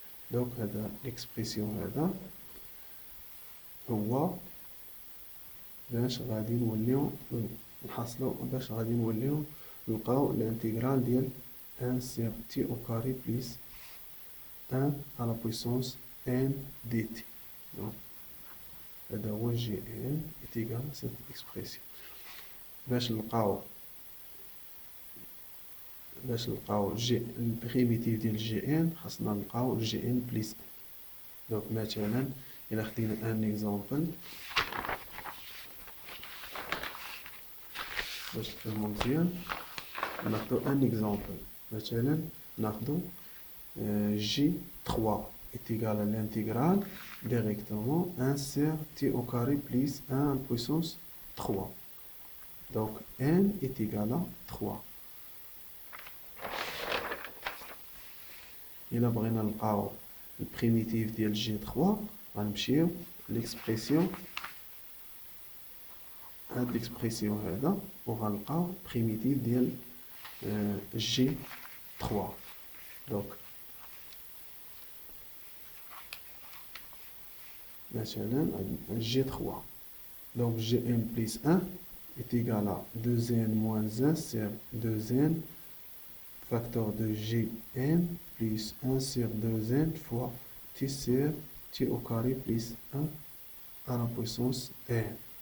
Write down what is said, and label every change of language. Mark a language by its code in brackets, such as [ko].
[fr] Donc, l'expression [ar] هو باش غادي نوليو نحصلو باش غادي نوليو نلقاو الانتيغرال ديال [fr] 1 sur t au carré plus 1 à la puissance n dt. Donc [ar] هذا هو [fr] gn est égal à cette expression. [ar] باش نلقاو البريميتيف ديال gn خاصنا نلقاو gn plus 1. دونك مثلا إلا خدينا ان اكزامبل باش تفهمو مزيان ناخدو ان اكزامبل مثلا ناخدو جي 3 [fr] est égal à l'intégrale directement 1 sur t au carré plus 1 à la puissance 3. Donc n est égal à 3. [ar] إلا بغينا نلقاو البريميتيف ديال جي 3 غنمشيو ليكسبريسيون هاد ليكسبريسيون هذا وغنلقاو بريميتيف ديال جي 3. دونك مثلا جي 3 [fr] donc gn plus 1 est égal à 2n moins 1 sur 2n facteur de gn plus 1 sur 2n fois t sur t au carré plus 1 à la puissance n.